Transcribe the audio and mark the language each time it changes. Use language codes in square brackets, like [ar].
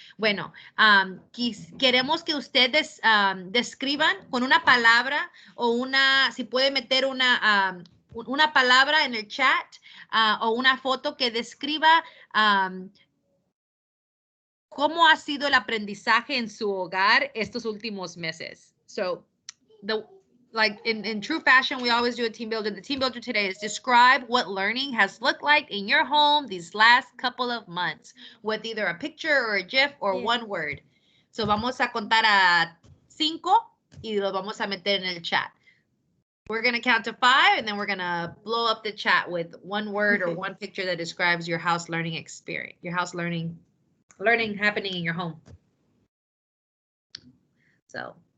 [es] Bueno, queremos que ustedes describan con una palabra o si puede meter una palabra en el chat o una foto que describa cómo ha sido el aprendizaje en su hogar estos últimos meses. [en] So, like in true fashion, we always do a team builder. The team builder today is describe what learning has looked like in your home these last couple of months with either a picture or a GIF or one word. [es] So, vamos a contar a 5 y lo vamos a meter en el chat. [en] We're going to count to 5 and then we're going to blow up the chat with one word or one picture that describes your house learning experience, your house learning happening in your home. So.